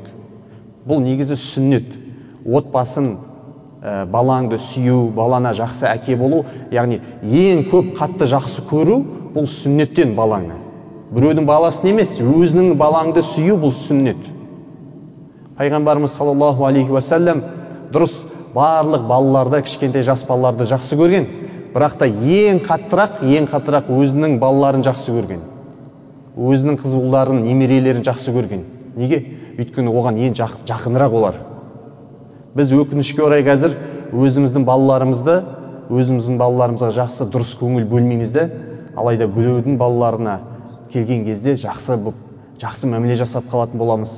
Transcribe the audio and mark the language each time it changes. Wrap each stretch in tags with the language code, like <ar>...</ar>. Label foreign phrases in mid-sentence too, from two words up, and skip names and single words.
<kk>Бұл негізі сүннет. Отбасын, балаңды сүю, балана жақсы әке болу, яғни ең көп қатты жақсы көру, бұл сүннеттен балаңы. Біреудің баласын емес, өзінің балаңды сүю, бұл сүннет. Пайғамбарымыз</kk> <ar>صلى الله عليه وسلم</ar> <kk>дұрыс барлық балаларды, кішкентай жас балаларды жақсы көрген, бірақ та ең қаттырақ өзінің балаларын жақсы көрген. Өзінің қыз ұлдарын, немерелерін жақсы көрген. Неге? Өйткені оған ең жақынырақ олар. Біз өкінішке орай қазір өзіміздің балаларымызға жақсы дұрыс көңіл бөлмейміз де, алайда біреудің балаларына келген кезде жақсы мәміле жасап қалатын боламыз.</kk>